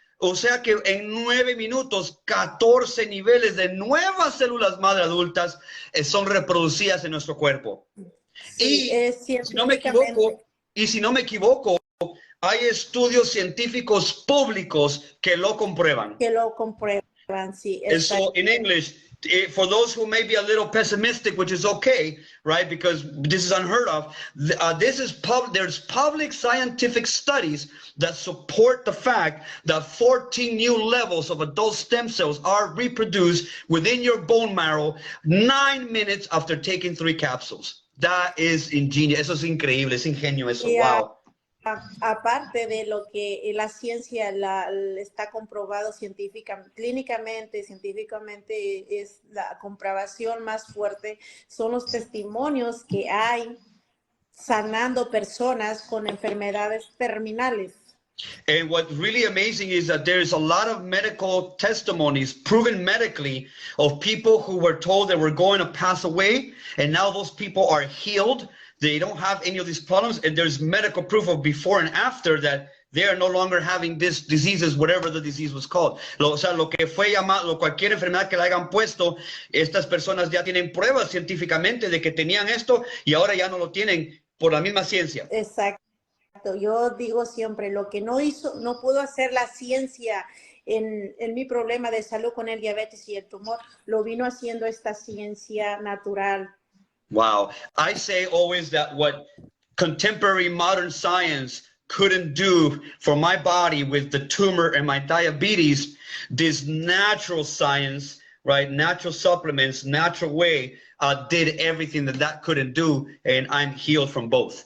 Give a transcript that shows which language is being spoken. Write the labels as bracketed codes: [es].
[es] O sea que en 9 minutos, 14 niveles de nuevas células madre adultas son reproducidas en nuestro cuerpo. Sí, y si no me equivoco, hay estudios científicos públicos que lo comprueban. Sí. [en] So in English, for those who may be a little pessimistic, which is okay, right? Because this is unheard of. There's public scientific studies that support the fact that 14 new levels of adult stem cells are reproduced within your bone marrow 9 minutes after taking 3 capsules. That is ingenious. [es] Eso es increíble, es ingenio eso. Wow. Aparte de lo que la ciencia está comprobado clínicamente, científicamente, es la comprobación más fuerte, son los testimonios que hay sanando personas con enfermedades terminales. [en] And what's really amazing is that there's a lot of medical testimonies proven medically of people who were told they were going to pass away, and now those people are healed. They don't have any of these problems, and there's medical proof of before and after that they are no longer having these diseases, whatever the disease was called. [es] O sea, lo que fue llamado, cualquier enfermedad que le hayan puesto, estas personas ya tienen pruebas científicamente de que tenían esto y ahora ya no lo tienen por la misma ciencia. Exacto. Yo digo siempre, lo que no pudo hacer la ciencia en mi problema de salud con el diabetes y el tumor, lo vino haciendo esta ciencia natural. Wow. [en] I say always that what contemporary modern science couldn't do for my body with the tumor and my diabetes, this natural science, right, natural supplements, natural way, did everything that couldn't do, and I'm healed from both.